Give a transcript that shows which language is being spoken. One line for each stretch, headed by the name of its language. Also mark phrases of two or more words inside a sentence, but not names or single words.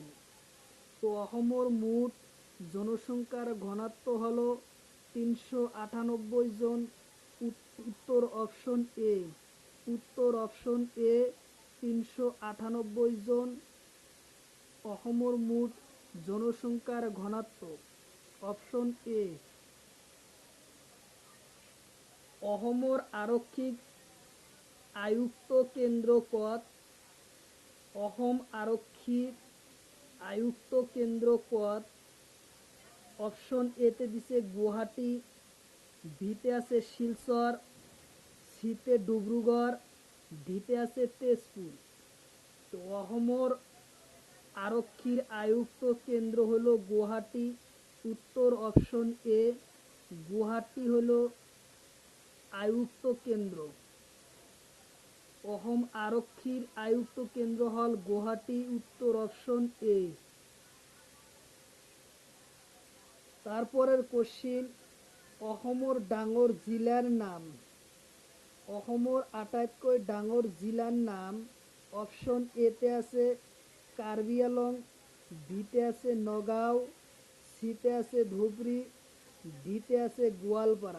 Assamese: তো অসমর মোট জনসংখ্যার ঘনত্ব হল 398 জন। উত্তর অপশন এ। উত্তর অপশন এ, 398 জন অসমর মোট জনসংখ্যার ঘনত্ব। অপশন এ। অসমর আৰক্ষীক আয়ুক্ত কেন্দ্র কত? অসম আৰক্ষীর আয়ুক্ত কেন্দ্র কত? অপশন এতে দিছে গুয়াহাটি, বিতে আছে শিলচর, সিতে ডিব্ৰুগড়, ডিতে আছে তেজপুর। তো অসমর আরক্ষীর আয়ুক্ত কেন্দ্র হলো গুয়াহাটি। উত্তর অপশন এ, গুয়াহাটি হলো আয়ুক্ত কেন্দ্র। অসম আরক্ষীর আয়ুক্ত কেন্দ্র হল গুয়াহাটি। উত্তর অপশন এ। তারপরের কোশ্চিন, অসমর ডাঙর জিলার নাম। অসমর আটাইতকৈ ডাঙর জিলার নাম। অপশন এতে আছে কাৰ্বি আংলং, বিতে আছে নগাঁও, সিতে আছে ধুবুৰী, ডিতে আছে গোৱালপাৰা।